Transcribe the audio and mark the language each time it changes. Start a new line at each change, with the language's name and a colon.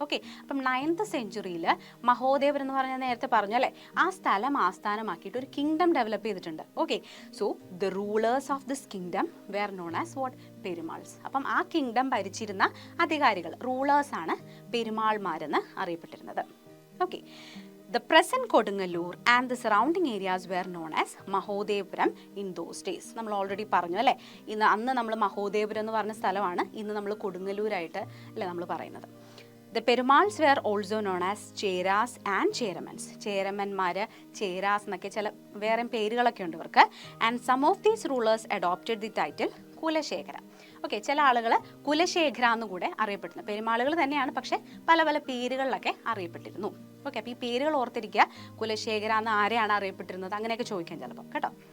Malayalam: Okay, അപ്പം 9th centuryയിൽ Mahodayapuram എന്ന് പറഞ്ഞാൽ നേരത്തെ പറഞ്ഞു അല്ലേ, ആ സ്ഥലം ആസ്ഥാനമാക്കിയിട്ട് ഒരു കിങ്ഡം ഡെവലപ്പ് ചെയ്തിട്ടുണ്ട്.
English: Okay, so the rulers of this kingdom were known as what? Perumals.
Malayalam: അപ്പം ആ കിങ്ഡം ഭരിച്ചിരുന്ന അധികാരികൾ, റൂളേഴ്സാണ് പെരുമാൾമാരെന്ന് അറിയപ്പെട്ടിരുന്നത്.
English: Okay, the present Kodungalur and the surrounding areas were known as Mahodevpuram in those days.
Malayalam: നമ്മൾ ഓൾറെഡി പറഞ്ഞു അല്ലേ, അന്ന് നമ്മൾ മഹോദയപുരം എന്ന് പറഞ്ഞ സ്ഥലമാണ് ഇന്ന് നമ്മൾ കൊടുങ്ങല്ലൂരായിട്ട് അല്ലേ നമ്മൾ പറയുന്നത്.
English: The Perumals were also known as Cheras and Cheramans.
Malayalam: ചേരമന്മാർ, Cheras എന്നൊക്കെ ചില വേറെ പേരുകളൊക്കെ ഉണ്ട് ഇവർക്ക്.
English: And some of these rulers adopted the title Kulasekhara.
Malayalam: Okay, ചില ആളുകൾ കുലശേഖര എന്നുകൂടെ അറിയപ്പെടുന്നു. പെരുമാളുകൾ തന്നെയാണ്, പക്ഷെ പല പല പേരുകളിലൊക്കെ അറിയപ്പെട്ടിരുന്നു. ഓക്കെ, അപ്പോൾ ഈ പേരുകൾ ഓർത്തിരിക്കുക. കുലശേഖര എന്ന് ആരെയാണ് അറിയപ്പെട്ടിരുന്നത് അങ്ങനെയൊക്കെ ചോദിക്കാൻ ചിലപ്പോൾ കേട്ടോ.